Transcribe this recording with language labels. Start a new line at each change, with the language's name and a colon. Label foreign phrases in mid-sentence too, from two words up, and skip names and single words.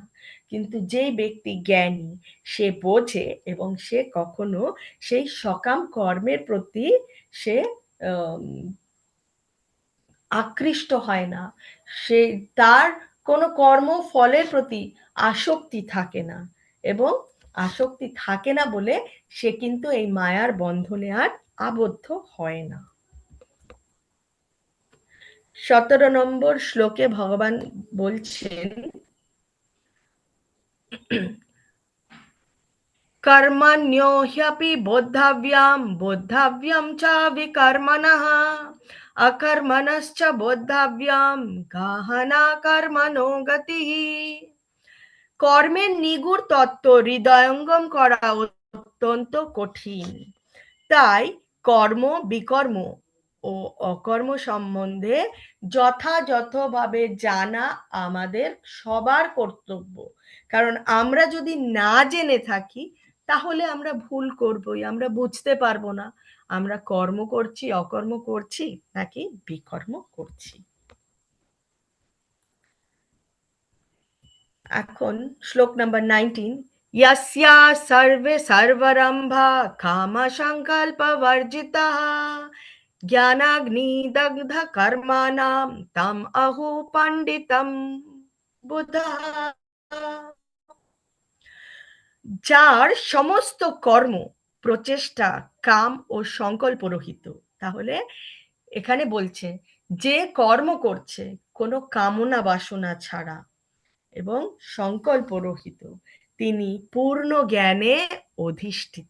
Bangla: কিন্তু যে ব্যক্তি জ্ঞানী সে বোঝে এবং সে কখনো সেই সকাম কর্মের প্রতি সে আকৃষ্ট হয় না, সে তার কোনো কর্ম ফলের প্রতি আসক্তি থাকে না এবং আসক্তি থাকে না বলে সে কিন্তু এই মায়ার বন্ধনে আর আবদ্ধ হয় না। 17 নম্বর শ্লোকে ভগবান বলছেন
Sanskrit: कर्मण्यो ह्यपि बोद्धव्यं बोद्धव्यं च विकर्मणः अकर्मणश्च बोद्धव्यं गहना कर्मणो गतिः।
Bangla: কর্মের নিগুড় তত্ত্ব হৃদয়ঙ্গম করা অত্যন্ত কঠিন, তাই কর্ম বিকর্ম ও অকর্ম সম্বন্ধে যথাযথভাবে জানা আমাদের সবার কর্তব্য। কারণ আমরা যদি না জেনে থাকি তাহলে আমরা ভুল করবই, আমরা বুঝতে পারবো না আমরা কর্ম করছি অকর্ম করছি নাকি বিকর্ম করছি। এখন শ্লোক নাম্বার 19,
Sanskrit: यस्या सर्वे सर्वरंभा काम संकल्प वर्जिता ज्ञानाग्निदग्ध कर्माणां तम अहो पंडितम बुधः।
Bangla: যার সমস্ত কর্ম প্রচেষ্টা কাম ও সংকল্প রহিত। তাহলে এখানে বলছে যে কর্ম করছে কোনো কামনা বাসনা ছাড়া এবং সংকল্প রহিত তিনি পূর্ণ জ্ঞানে অধিষ্ঠিত।